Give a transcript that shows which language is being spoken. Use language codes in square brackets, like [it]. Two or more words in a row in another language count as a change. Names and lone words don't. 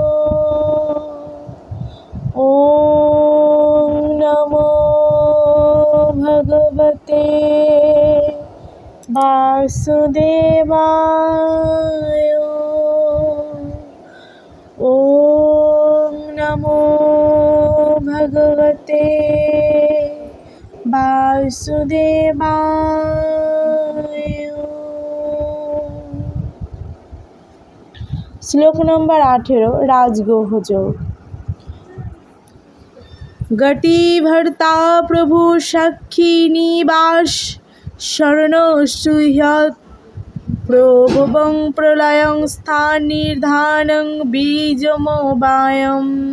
[sa] ওম নমো ভগবতে বাসুদেবায়। ওম নমো ভগবতে বাসুদেবায়। [bn] শ্লোক নম্বর 18, রাজগুহযোগ। [sa] গতি ভর্তা প্রভু সাক্ষী নিবাস শরণশ্রুহ্যৎ প্রভবং প্রলয়ং স্থান নির্ধানং বীজমবায়ম।